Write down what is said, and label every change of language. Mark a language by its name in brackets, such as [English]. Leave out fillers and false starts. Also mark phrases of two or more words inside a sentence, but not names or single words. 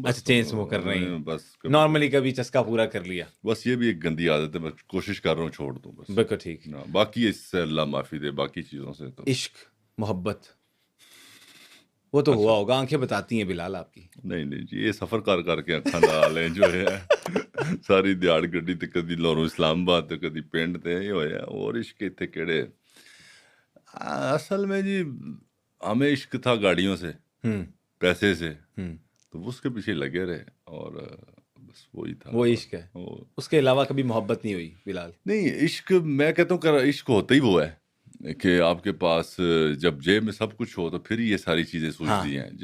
[Urdu] اچھا، [English] chain smoker [Urdu] نہیں، بس نارملی کبھی چسکا پورا کر لیا. بس یہ بھی ایک گندی عادت ہے، میں کوشش کر رہا ہوں چھوڑ دوں بس. بالکل ٹھیک. باقی اس سے اللہ معافی دے، باقی چیزوں سے تو عشق محبت وہ تو ہوا ہوگا، آنکھیں بتاتی ہیں بلال آپ کی. [Punjabi] نہیں جی، یہ سفر کر کے اکھاں نال ہیں جو ہے ساری دیہڑ گڈی تے کدی لورو اسلام آباد تے کدی پنڈ تے یہ ہویا. [Urdu] اور عشق اتنے کہڑے، اصل میں جی ہمیں عشق تھا گاڑیوں سے، پیسے سے، تو اس کے پیچھے لگے رہے، اور بس وہی تھا. وہ عشق ہے، اس کے علاوہ کبھی محبت نہیں ہوئی بلال؟ نہیں، عشق میں کہتا ہوں کہ عشق ہوتا ہی وہ ہے کہ آپ کے پاس جب جیب میں سب کچھ ہو تو پھر یہ ساری چیزیں سوچتی ہیں.